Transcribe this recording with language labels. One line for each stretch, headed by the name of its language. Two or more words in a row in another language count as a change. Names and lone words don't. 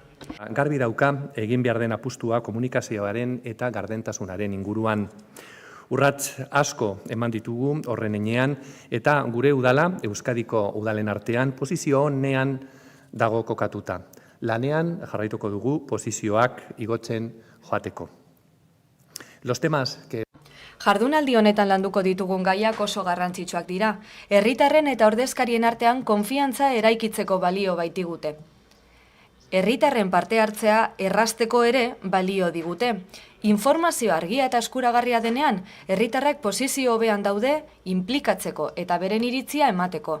Basque: Garbi dauka egin behar den apustua komunikazioaren eta gardentasunaren inguruan. Urrats asko eman ditugu horren enean, eta gure udala, Euskadiko udalen artean, posizio honean dago kokatuta. Lanean jarraituko dugu posizioak igotzen joateko.
Spanish: Los temas que...
Basque: Jardunaldi honetan landuko ditugun gaiak oso garrantzitsuak dira. Herritarren eta ordezkarien artean konfiantza eraikitzeko balio baitigute. Herritarren parte hartzea errazteko ere balio digute. Informazio argia eta eskuragarria denean, herritarrak posizio hobean daude inplikatzeko eta beren iritzia emateko.